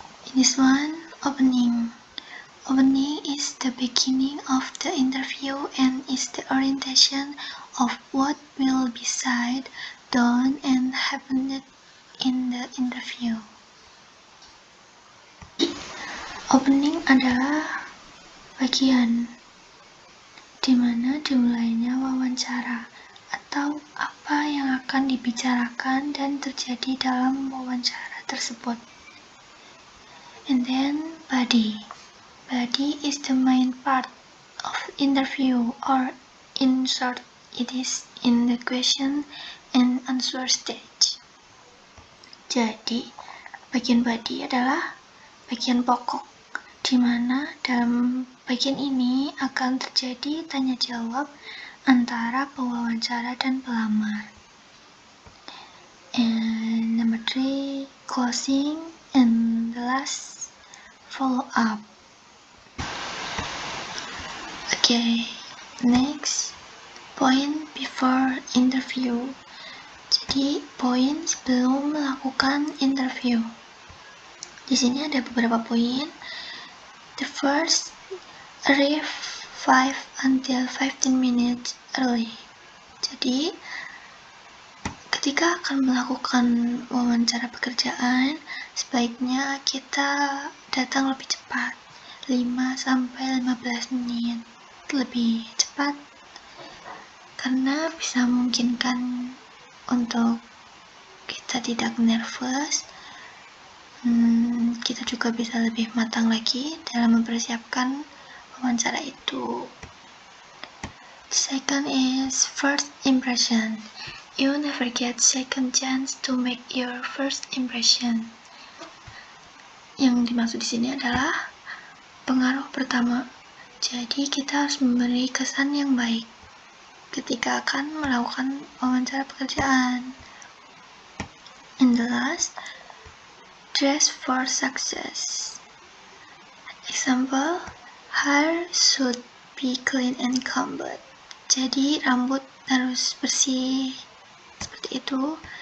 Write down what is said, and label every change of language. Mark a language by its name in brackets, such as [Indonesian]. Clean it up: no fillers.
[English] In this one, opening. Opening is the beginning of the interview and is the orientation of what will be said, done, and happened in the interview. [Indonesian] Opening adalah bagian di mana dimulainya wawancara atau apa yang akan dibicarakan dan terjadi dalam wawancara tersebut. [English] And then body. Body is the main part of interview, or in short, it is in the question and answer stage. [Indonesian] Jadi, bagian body adalah bagian pokok, di mana dalam bagian ini akan terjadi tanya jawab antara pewawancara dan pelamar. [English] And number 3, closing, and the last, follow up. Okay, next, point before interview. [Indonesian] Jadi, poin sebelum melakukan interview. Di sini ada beberapa poin. [English] The first, arrive 5 until 15 minutes early. [Indonesian] Jadi, ketika akan melakukan wawancara pekerjaan, sebaiknya kita datang lebih cepat, 5-15 menit lebih cepat, karena bisa memungkinkan untuk kita tidak nervous. Kita juga bisa lebih matang lagi dalam mempersiapkan wawancara itu. [English] Second is first impression. You never get second chance to make your first impression. [Indonesian] Yang dimaksud di sini adalah pengaruh pertama. Jadi kita harus memberi kesan yang baik ketika akan melakukan wawancara pekerjaan. [English] And the last, dress for success. example, hair should be clean and combed. [Indonesian] Jadi rambut harus bersih seperti itu.